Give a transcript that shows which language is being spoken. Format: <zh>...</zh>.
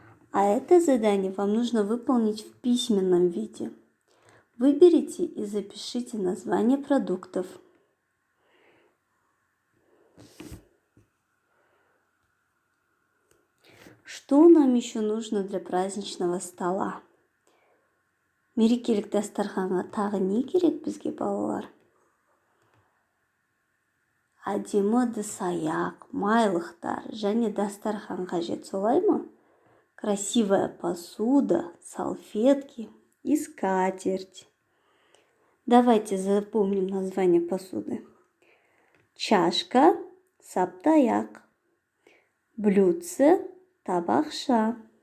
<ru>А это задание вам нужно выполнить в письменном виде. Выберите и запишите название продуктов. Что нам еще нужно для праздничного стола?</ru> <kk>Мерекелік дастарханға тағы не керек бізге, балалар? Әдемі ыдыс-аяқ, майлықтар және дастархан қажет, солай ма?</kk> <ru>Красивая посуда, салфетки и скатерть. Давайте запомним название посуды. Чашка, саптаяқ. Блюдце, табақша.</ru>